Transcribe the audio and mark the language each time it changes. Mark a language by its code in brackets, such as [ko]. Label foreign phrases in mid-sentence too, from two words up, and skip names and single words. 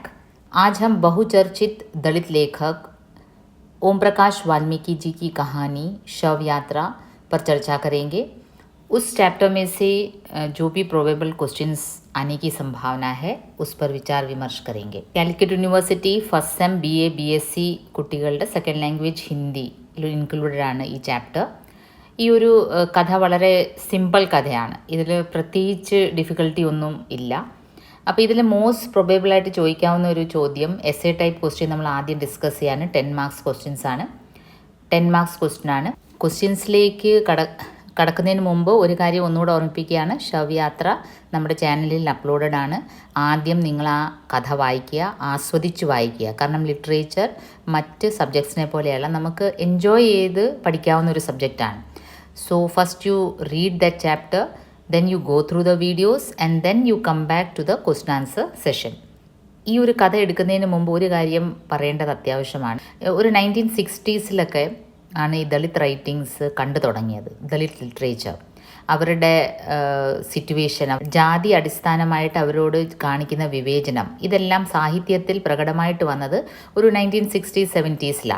[hi] आज हम बहुचर्चित दलित लेखक ओम प्रकाश वाल्मीकि जी की कहानी शव यात्रा पर चर्चा करेंगे। उस चैप्टर में से जो भी [en] probable questions [hi] आने की संभावना है उस पर विचार विमर्श करेंगे। [ml] കാലിക്കറ്റ് യൂണിവേഴ്സിറ്റി [en] first sem [ml] BA BSc കുട്ടികളുടെ [en] second language Hindi included [ml] ആണ് ഈ ചാപ്റ്റർ. ഈ ഒരു കഥ വളരെ സിമ്പിൾ കഥയാണ്. ഇതിൽ പ്രത്യേകിച്ച് ഡിഫിക്കൽട്ടി ഒന്നും ഇല്ല. അപ്പോൾ ഇതിൽ മോസ്റ്റ് പ്രൊബേബിളായിട്ട് ചോദിക്കാവുന്ന ഒരു ചോദ്യം [en] essay type question [ml] നമ്മൾ ആദ്യം ഡിസ്കസ് ചെയ്യാണ്. 10 [en] marks questions [ml] ആണ്. 10 [en] marks question [ml] ആണ്. ക്വസ്റ്റ്യൻസിലേക്ക് കടക്കുന്നതിന് മുമ്പ് ഒരു കാര്യം ഒന്നുകൂടെ ഓർമ്മിപ്പിക്കുകയാണ്. ശവയാത്ര നമ്മുടെ ചാനലിൽ അപ്ലോഡഡ് ആണ്. ആദ്യം നിങ്ങൾ ആ കഥ വായിക്കുക, ആസ്വദിച്ച് വായിക്കുക. കാരണം ലിറ്ററേച്ചർ മറ്റ് സബ്ജക്ട്സിനെ പോലെയല്ല, നമുക്ക് എൻജോയ് ചെയ്ത് പഠിക്കാവുന്ന ഒരു സബ്ജക്റ്റാണ്. [en] so first you read the chapter, then you go through the videos and then you come back to the question answer session. ഈ ഒരു കഥ എടുക്കുന്നതിന് മുമ്പ് ഒരു കാര്യം പറയേണ്ടത് അത്യാവശ്യമാണ്. ഒരു 1960s ആണ് ഈ Dalit writings കണ്ടു തുടങ്ങിയത്. Dalit literature, അവരുടെ സിറ്റുവേഷൻ, ജാതി അടിസ്ഥാനമായിട്ട് അവരോട് കാണിക്കുന്ന വിവേചനം, ഇതെല്ലാം സാഹിത്യത്തിൽ പ്രകടമായിട്ട് വന്നത് ഒരു 1960s 70s.